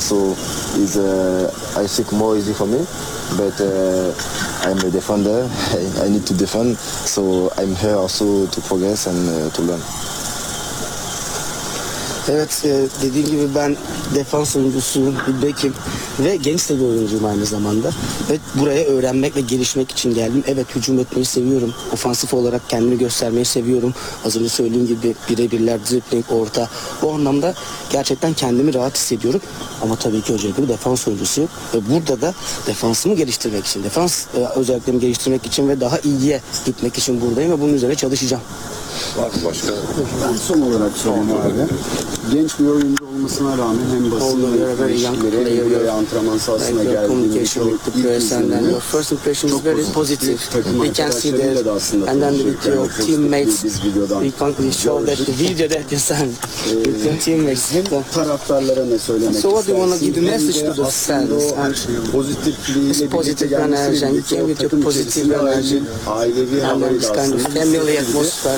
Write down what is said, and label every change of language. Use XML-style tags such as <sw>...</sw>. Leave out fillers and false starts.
<en>So it's, I think, more easy for me. But I'm a defender. I need to defend. So I'm here also to progress and to learn.</en> <tr>Evet, dediğim gibi ben defans oyuncusu, bir bekim ve genç de bir oyuncuyum aynı zamanda. Evet, buraya öğrenmek ve gelişmek için geldim. Evet, hücum etmeyi seviyorum. Ofansif olarak kendimi göstermeyi seviyorum. Az önce söylediğim gibi birebirler, dribbling, orta. Bu anlamda gerçekten kendimi rahat hissediyorum. Ama tabii ki öncelikle bir defans oyuncusuyum. Ve burada da defansımı geliştirmek için, defans özelliklerimi geliştirmek için ve daha iyiye gitmek için buradayım ve bunun üzerine çalışacağım. Var mı başka? Ben son olarak sorayım abi. Genç bir oyuncu olmasına rağmen hem basın ilişkileri hem de antrenman sahasına geldiğinde çok ilk izlediğinde</tr> <en>first impression is very positive. We can see that. And then with your teammates, we can show that the video that you sent with your teammates.</en> <tr>Hem taraftarlara ne söylemek istersin?</tr> <en>So what do you want to give the message to the fans? And this positive energy, and you came with your positive energy, and then this kind of family atmosphere.</en>